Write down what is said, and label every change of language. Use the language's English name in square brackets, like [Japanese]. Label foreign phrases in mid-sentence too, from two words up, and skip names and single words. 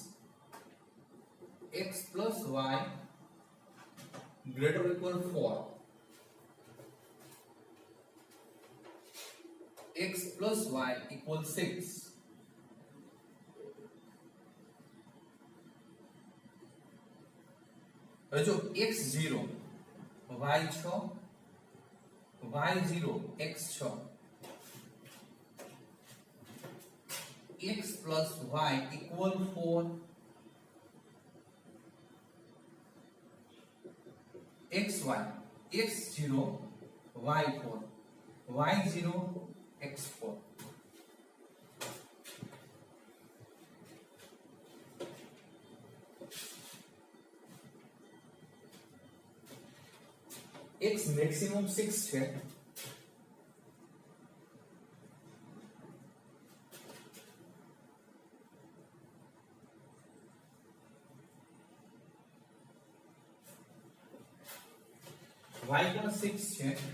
[English] x plus y greater or equal 4, x plus y equal 6. [Gujarati] હવે જો [English] x 0 y 6 y 0 x 6 x plus y equal 4, xy x 0 y 4 y 0 x 4. [Gujarati] x maximum 6 છે. y પણ 6 છે.